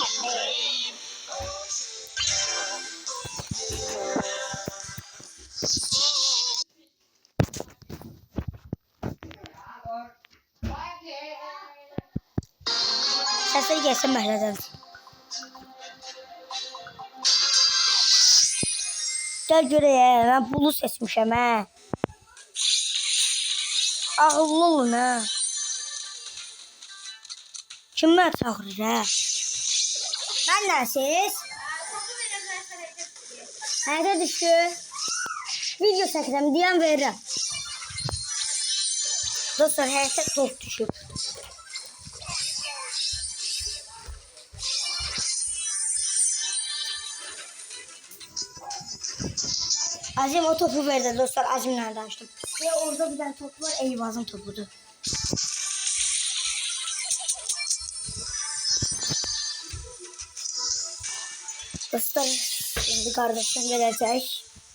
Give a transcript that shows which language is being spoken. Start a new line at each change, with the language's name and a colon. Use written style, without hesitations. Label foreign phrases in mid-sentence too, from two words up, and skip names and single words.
Turkish: Sesleri gelsin məhlədən.
Azerbaijani: Gel görək, mən bunu seçmişəm hə. Ağıllı olun hə. Kim mən çağırır hə? Mən nəsiz? Həyətə düşdü. Video çəkirəm, deyən verirəm. Dostlar, həyətə top düşüb. Azim o topu verdi dostlar.
Turkish: Azim'le danıştım. Ve orada bir tane top var. Eyvaz'ın topudur. Dostlar şimdi kardeşim gelecek.